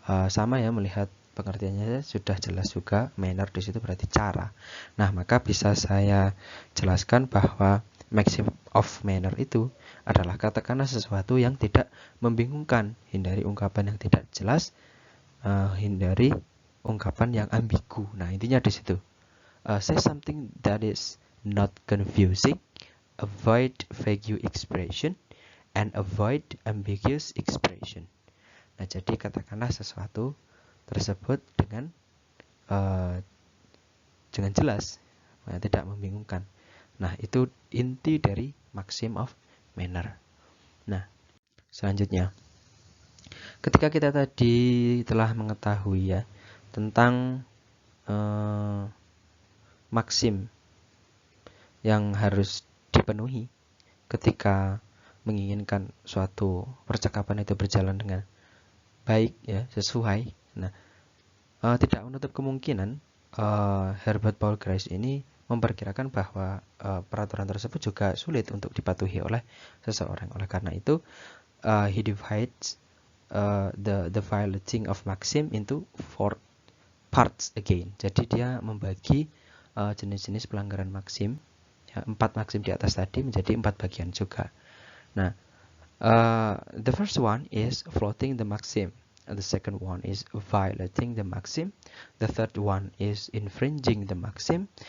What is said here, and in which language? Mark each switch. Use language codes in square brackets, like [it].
[id] Sama ya, melihat pengertiannya sudah jelas juga, manner di situ berarti cara. Nah, maka bisa saya jelaskan bahwa maximum of manner itu adalah katakanlah sesuatu yang tidak membingungkan, hindari ungkapan yang tidak jelas, hindari ungkapan yang ambigu. Nah, intinya di situ. [en] Say something that is not confusing, avoid vague expression, and avoid ambiguous expression. [id] Nah, jadi katakanlah sesuatu tersebut dengan jelas, tidak membingungkan. Nah, itu inti dari maximum of manner. Nah, selanjutnya, ketika kita tadi telah mengetahui ya tentang maksim yang harus dipenuhi ketika menginginkan suatu percakapan itu berjalan dengan baik ya, sesuai. Nah, tidak menutup kemungkinan Herbert Paul Grace ini memperkirakan bahwa peraturan tersebut juga sulit untuk dipatuhi oleh seseorang. Oleh karena itu, [en] he divides the violating of maxim into 4 parts again. [id] Jadi dia membagi jenis-jenis pelanggaran maxim, ya, 4 maxim di atas tadi menjadi 4 bagian juga. [en] Nah, the first one is floating the maxim. The second one is violating the maxim. The third one is infringing the maxim.